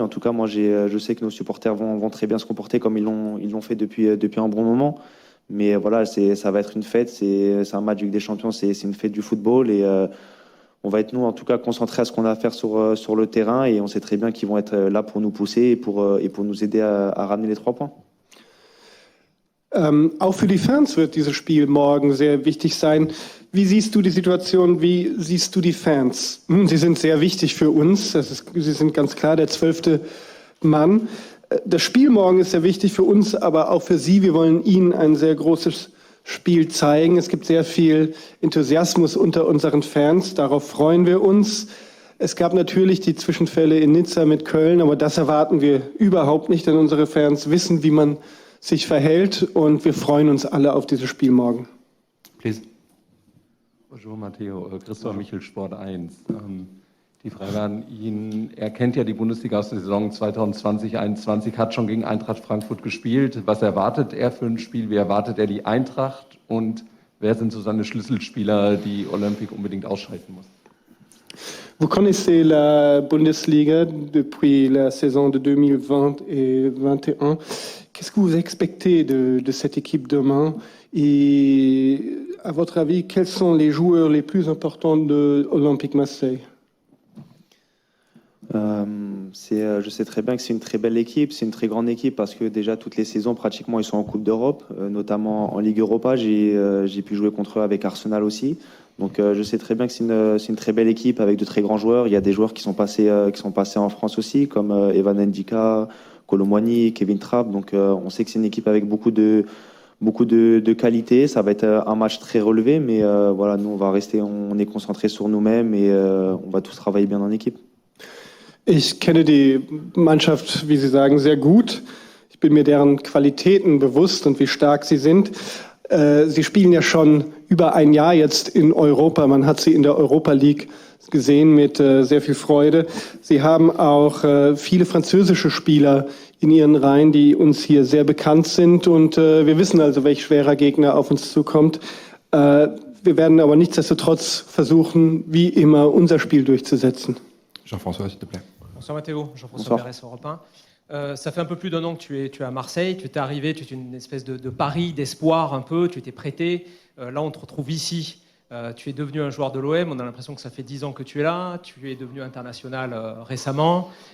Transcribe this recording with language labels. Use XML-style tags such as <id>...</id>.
<fr>En tout cas, moi je sais que nos supporters vont très bien se comporter comme ils l'ont fait depuis un bon moment. Mais voilà, ça va être une fête. C'est un match Ligue des Champions, c'est une fête du football et on va être, nous, en tout cas, concentrés à ce qu'on a à faire sur le terrain et on sait très bien qu'ils vont être là pour nous pousser et pour nous aider à ramener les 3 points.</fr> <de>Auch für die Fans wird dieses Spiel morgen sehr wichtig sein. Wie siehst du die Situation? Wie siehst du die Fans? Sie sind sehr wichtig für uns. Sie sind ganz klar der 12. Mann. Das Spiel morgen ist sehr wichtig für uns, aber auch für Sie. Wir wollen Ihnen ein sehr großes Spiel zeigen. Es gibt sehr viel Enthusiasmus unter unseren Fans. Darauf freuen wir uns. Es gab natürlich die Zwischenfälle in Nizza mit Köln, aber das erwarten wir überhaupt nicht, denn unsere Fans wissen, wie man sich verhält und wir freuen uns alle auf dieses Spiel morgen.</de> <en>Please.</en> <fr>Bonjour Matteo, Christoph Michel, Sport 1.</fr> <de>Die Frage an ihn, er kennt ja die Bundesliga aus der Saison 2020-21, hat schon gegen Eintracht Frankfurt gespielt. Was erwartet er für ein Spiel? Wie erwartet er die Eintracht? Und wer sind so seine Schlüsselspieler, die Olympique unbedingt ausschalten muss?</de> <fr>Vous connaissez la Bundesliga depuis la saison de 2020 et 2021. Qu'est-ce que vous expectez de cette équipe demain? Et à votre avis, quels sont les joueurs les plus importants de Olympique Marseille? Je sais très bien que c'est une très belle équipe, c'est une très grande équipe parce que déjà toutes les saisons pratiquement ils sont en Coupe d'Europe, notamment en Ligue Europa. J'ai pu jouer contre eux avec Arsenal aussi. Donc je sais très bien que c'est une très belle équipe avec de très grands joueurs. Il y a des joueurs qui sont passés en France aussi, comme Evan Ndika, Colomwani, Kevin Trapp. Donc on sait que c'est une équipe avec beaucoup de qualité. Ça va être un match très relevé, mais voilà, nous on est concentrés sur nous-mêmes et on va tous travailler bien en équipe.</fr> <de>Ich kenne die Mannschaft, wie Sie sagen, sehr gut. Ich bin mir deren Qualitäten bewusst und wie stark sie sind. Sie spielen ja schon über ein Jahr jetzt in Europa. Man hat sie in der Europa League gesehen mit sehr viel Freude. Sie haben auch viele französische Spieler in ihren Reihen, die uns hier sehr bekannt sind. Und wir wissen also, welch schwerer Gegner auf uns zukommt. Wir werden aber nichtsdestotrotz versuchen, wie immer, unser Spiel durchzusetzen.</de> <fr>Jean-François, s'il te plaît. Bonsoir Mathéo, Jean-François Berès, Europe 1. Ça fait un peu plus d'un an que tu es à Marseille, tu es arrivé, tu es une espèce de pari, d'espoir un peu, tu étais prêté. Là, on te retrouve ici. Tu es devenu un joueur de l'OM, on a l'impression que ça fait 10 ans que tu es là. Tu es devenu international récemment.</fr>